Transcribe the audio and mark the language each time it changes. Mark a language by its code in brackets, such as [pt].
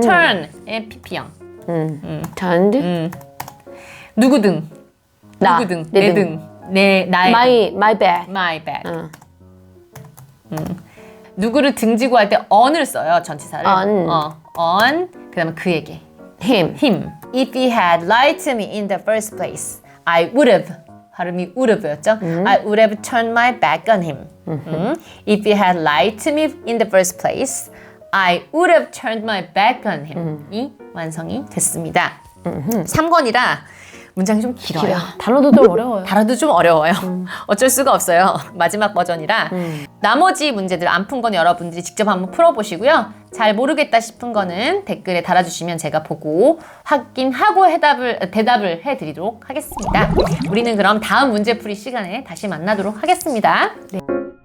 [ko] turn의 pp형. [en] turned. [ko] 누구 등? 나. 누구 등? 내 내 등. 등. 나의 [en] my back. my back. [ko] 누구를 등지고 할 때 on을 써요, 전치사를. on. 그다음에 그에게. [en] him. him. If he had lied to me in the first place, I would have. [ko] 발음이 [en] would have [ko] 였죠? [en] I would have turned my back on him. If he had lied to me in the first place, I would have turned my back on him. [ko] 이 완성이 됐습니다. 3권이라 문장이 좀 길어요. 단어도 좀 어려워요. 단어도 좀 어려워요. 어쩔 수가 없어요. 마지막 버전이라. 나머지 문제들 안 푼 건 여러분들이 직접 한번 풀어보시고요. 잘 모르겠다 싶은 거는 댓글에 달아주시면 제가 보고 확인하고 대답을 해드리도록 하겠습니다. 우리는 그럼 다음 문제풀이 시간에 다시 만나도록 하겠습니다. 네.